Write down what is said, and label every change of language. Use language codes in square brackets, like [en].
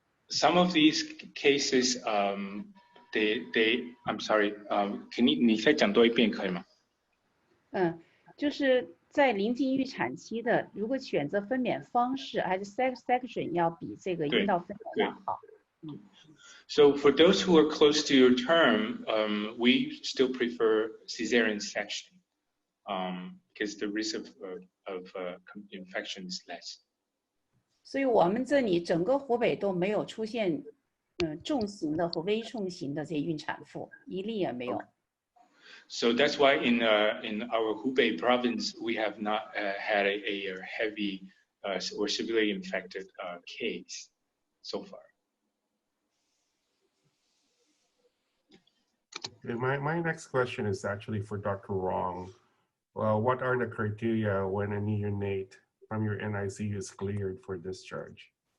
[en] Some of these cases I'm sorry, [zh] 你再讲多一遍可以吗？就是在临近预产期的，如果选择分娩方式还是 section 要比这个阴道分娩要好。 [en] So for those who are close to your term, we still prefer cesarean section because the risk of infection is less. [zh] 所以我们这里整个湖北都没有出现重型的和微重型的这些孕产妇，一例也没有。 [en] So that's why in our Hubei province we have not had a heavy or severely infected case so far. My next question is actually for Dr. Rong. What are the criteria when a neonate from your NICU is cleared for discharge?